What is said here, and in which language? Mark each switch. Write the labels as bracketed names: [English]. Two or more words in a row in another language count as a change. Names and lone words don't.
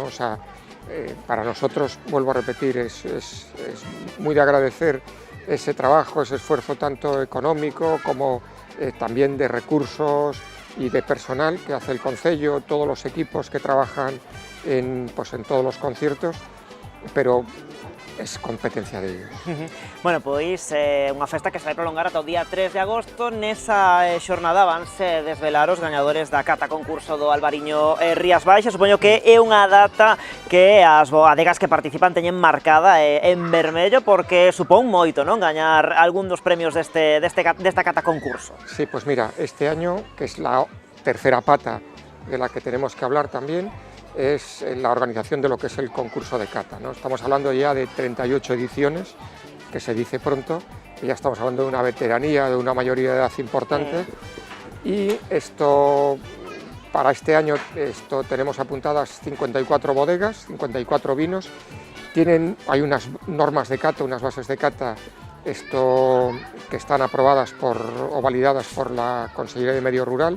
[Spanish] O sea, para nosotros, vuelvo a repetir, es muy de agradecer ese trabajo, ese esfuerzo tanto económico como también de recursos y de personal que hace el Concello, todos los equipos que trabajan en todos los conciertos, pero es competencia de ellos. Bueno, [Galician] pois unha festa que se vai prolongar ata o día 3 de agosto. Nesa xornada vanse desvelar os gañadores da cata concurso do Albariño Rías Baixas. Supoño que é unha data que as bodegas que participan teñen marcada en vermello porque supón moito, non? Gañar algún dos premios desta cata concurso. [Spanish] Sí, pues mira, este año, que es la tercera pata de la que tenemos que hablar también, es la organización de lo que es el concurso de cata, ¿no? Estamos hablando ya de 38 ediciones, que se dice pronto, y ya estamos hablando de una veteranía, de una mayoría de edad importante, y para este año tenemos apuntadas 54 bodegas, 54 vinos, hay unas normas de cata, unas bases de cata, que están aprobadas o validadas por la Consellería de Medio Rural.